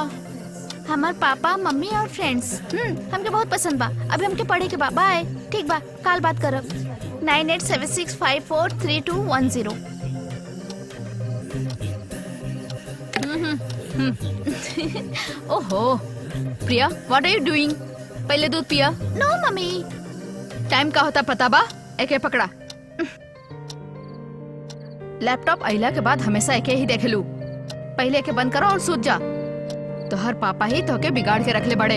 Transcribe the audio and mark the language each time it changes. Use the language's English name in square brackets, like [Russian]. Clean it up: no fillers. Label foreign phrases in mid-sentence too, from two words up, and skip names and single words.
[Bhojpuri] हमार पापा मम्मी और फ्रेंड्स हमके बहुत पसंद बा। अभी हमके पढ़े के बा। बाय। ठीक बा, काल बात करब। 9876543210। ओहो प्रिया, [English] What are you doing? [Bhojpuri] पहले दूध पिया। नो मम्मी। टाइम का होता पता बा? एके पकड़ा। लैपटॉप अइला के बाद हमेशा एके ही देखेलू। पहले एके बंद करो और सूत जा। तो हर पापा ही तोके बिगाड़ के रखले बड़े।